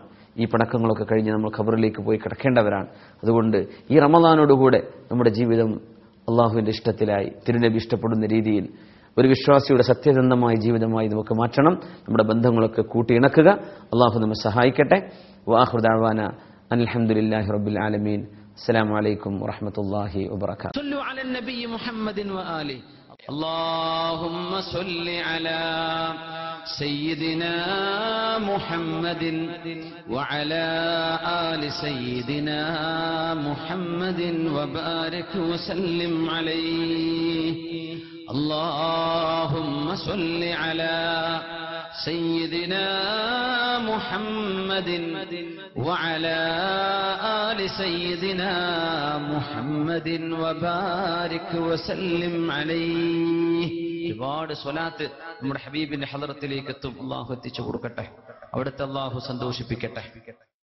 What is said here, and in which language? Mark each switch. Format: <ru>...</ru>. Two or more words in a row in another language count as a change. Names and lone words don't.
<ml>ഈ പടക്കങ്ങളൊക്കെ കഴിഞ്ഞ് നമ്മൾ ഖബറിലേക്ക് പോയി കിടക്കേണ്ടവരാണ്. അതുകൊണ്ട് ഈ റമദാനോടുകൂടെ നമ്മുടെ ജീവിതം അള്ളാഹുവിൻ്റെ ഇഷ്ടത്തിലായി, തിരുനബി ഇഷ്ടപ്പെടുന്ന രീതിയിൽ ഒരു വിശ്വാസിയുടെ സത്യസന്ധമായ ജീവിതമായി നമുക്ക് മാറ്റണം. നമ്മുടെ ബന്ധങ്ങളൊക്കെ കൂട്ടിയിണക്കുക. അള്ളാഹു നമ്മെ സഹായിക്കട്ടെ.</ml> <ar>وآخر دعوانا الحمد لله رب العالمين. السلام عليكم ورحمة الله وبركاته. صلوا على النبي محمد وآله. اللهم صل على سيدنا محمد وعلى آل سيدنا محمد وبارك وسلم عليه. اللهم صل على سيدنا محمد وعلى آل سيدنا محمد وبارك وسلم عليه.</ar> <ml>ഒരുപാട് സ്വലാത്ത് നമ്മുടെ ഹബീബിന്റെ ഹളറത്തിലേക്ക് എത്തും. അള്ളാഹു എത്തിച്ചു കൊടുക്കട്ടെ. അവിടുത്തെ അള്ളാഹു സന്തോഷിപ്പിക്കട്ടെ.</ml>